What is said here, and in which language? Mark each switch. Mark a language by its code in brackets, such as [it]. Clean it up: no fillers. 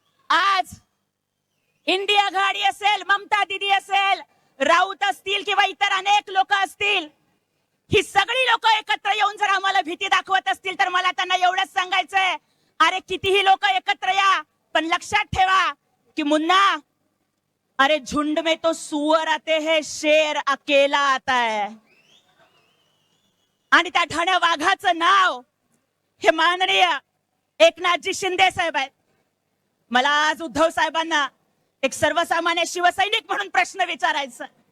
[mr] आज इंडिया आघाडी असेल, ममता दीदी असेल, राऊत असतील किंवा इतर अनेक लोक असतील, ही सगळी लोक एकत्र येऊन जर आम्हाला भीती दाखवत असतील तर मला त्यांना एवढंच सांगायचंय, अरे कितीही लोक एकत्र या, पण लक्षात ठेवा की मुन्ना [hi] अरे झुंड में तो सुअर आते हैं, शेर अकेला आता है. [mr] आणि त्या ठाण्या वाघाचं नाव हे माननीय एकनाथजी शिंदे साहेब आहेत. मला आज उद्धव साहेबांना एक सर्वसामान्य शिवसैनिक म्हणून प्रश्न विचारायचा.